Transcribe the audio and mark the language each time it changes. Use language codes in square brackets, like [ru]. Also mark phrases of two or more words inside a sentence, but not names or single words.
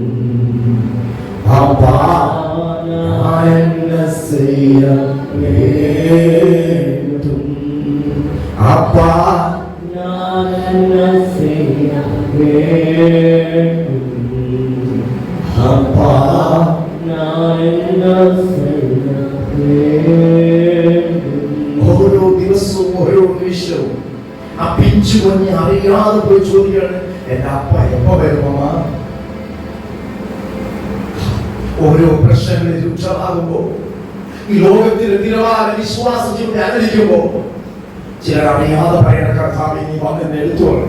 [ta] அப்பா நான் என்ன செய்ய வேண்டும்? அப்பா நான் என்ன செய்ய வேண்டும்? அப்பா நான் என்ன செய்ய வேண்டும்? [ml] ഓരോ ദിവസവും ഓരോ നിമിഷവും ആ പിഞ്ചു കുഞ്ഞ് അറിയാതെ പോയി ചോദിക്കുകയാണ്, എന്റെ അപ്പ എപ്പോ വരുമമ്മ? ഓരോ പ്രശ്നങ്ങളിൽ രൂക്ഷമാകുമ്പോ, ഈ ലോകത്തിന്റെ നിലവാര വിശ്വാസം ജീവിതത്തെ അനുകരിക്കുമ്പോ, ചിലർ അറിയാതെ പറയണ, കർത്താവേ നീ വന്നെന്നെ എടുത്തു പറഞ്ഞു.